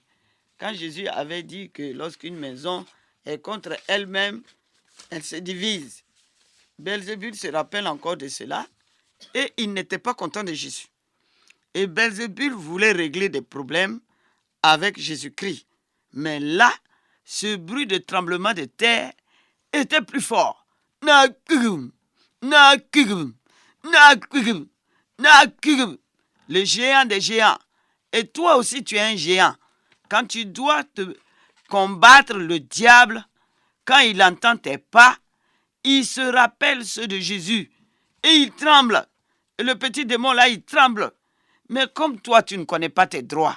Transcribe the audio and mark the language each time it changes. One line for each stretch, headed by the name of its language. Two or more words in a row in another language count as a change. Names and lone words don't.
French: Quand Jésus avait dit que lorsqu'une maison est contre elle-même, elle se divise. Belzébul se rappelle encore de cela et il n'était pas content de Jésus. Et Belzébul voulait régler des problèmes avec Jésus-Christ. Mais là, ce bruit de tremblement de terre était plus fort. Na kugum, na kugum, na kugum, na kugum. Le géant des géants. Et toi aussi, tu es un géant. Quand tu dois te combattre le diable, quand il entend tes pas, il se rappelle ceux de Jésus. Et il tremble. Et le petit démon là, il tremble. Mais comme toi, tu ne connais pas tes droits.